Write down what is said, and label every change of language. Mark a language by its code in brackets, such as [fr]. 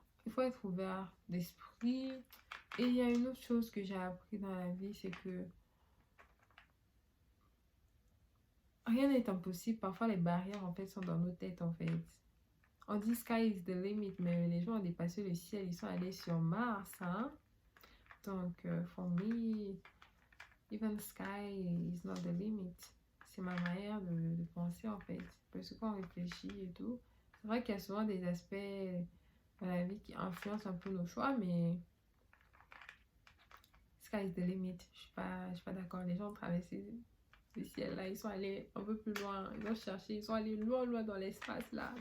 [fr] Il faut être ouvert d'esprit. Et il y a une autre chose que j'ai appris dans la vie, c'est que rien n'est impossible. Parfois, les barrières, en fait, sont dans nos têtes, en fait. On dit [en] sky is the limit, [fr] mais les gens ont dépassé le ciel, ils sont allés sur Mars, hein. Donc, [en] for me, even sky is not the limit. [fr] C'est ma manière de penser, en fait. Parce que quand on réfléchit et tout, c'est vrai qu'il y a souvent des aspects dans la vie qui influencent un peu nos choix, mais [en] sky is the limit. [fr] Je suis pas d'accord. Les gens ont traversé le ciel là, ils sont allés un peu plus loin, ils ont cherché, ils sont allés loin, loin dans l'espace là.